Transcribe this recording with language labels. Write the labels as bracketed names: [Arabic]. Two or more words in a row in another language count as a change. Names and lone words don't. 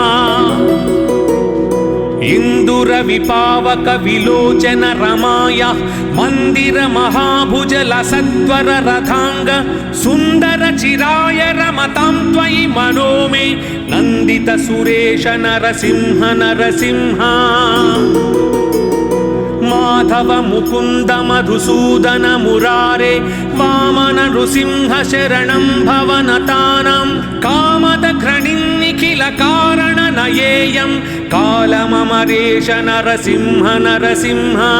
[Sanskrit] इंदुर विपावक विलोचन रमाया मंदिर महाभुज लसत्वर रथांग सुंदर चिराय रमतां त्वयि मनो मे नंदित सुरेश नरसिंह नरसिंह మాధవ ముకుంద మధుసూదన మురారే వామన నృసింహ శరణం భవనతానాం కామద ఘ్రణిన్నిఖిల కారణ నయేయం కాలమమరేష నరసింహ నరసింహ